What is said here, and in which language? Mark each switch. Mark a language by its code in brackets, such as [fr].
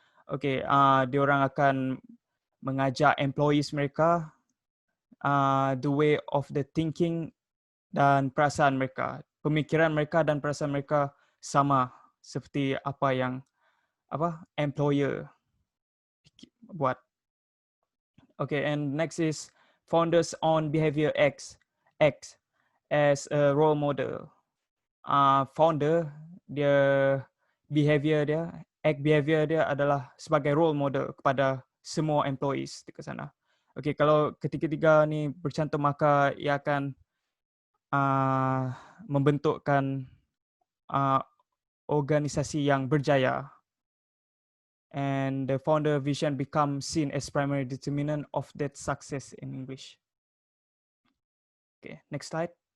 [ms] Okay, diorang akan mengajak employees mereka the way of the thinking dan perasaan mereka, pemikiran mereka dan perasaan mereka sama seperti apa yang employer buat. [en] Okay, and next is founders on behavior X as a role model. [ms] Founder dia behavior dia adalah sebagai role model kepada semua employees di sana. Okay, kalau ketiga-tiga ni bercantum maka ia akan membentukkan organisasi yang berjaya. [en] And the founder vision becomes seen as primary determinant of that success in English. Okay, next slide.